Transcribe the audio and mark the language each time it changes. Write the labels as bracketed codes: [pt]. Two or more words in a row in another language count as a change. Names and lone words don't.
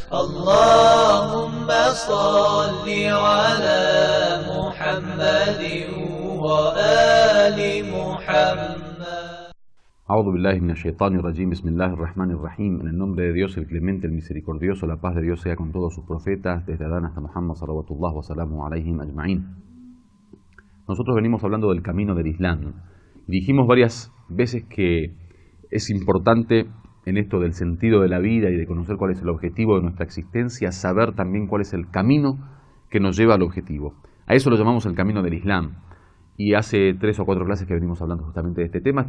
[ar] اللهم صل على محمد وآل محمد. أعوذ بالله من الشيطان الرجيم، بسم الله الرحمن الرحيم. [es] En el nombre de Dios, el clemente, el misericordioso, la paz de Dios sea con todos sus profetas, desde Adán hasta Muhammad, [ar] صلوات الله وسلامه عليهم أجمعين. [es] Nosotros venimos hablando del camino del Islam y dijimos varias veces que es importante en esto del sentido de la vida y de conocer cuál es el objetivo de nuestra existencia, saber también cuál es el camino que nos lleva al objetivo. A eso lo llamamos el camino del Islam. Y hace 3 o 4 clases que venimos hablando justamente de este tema.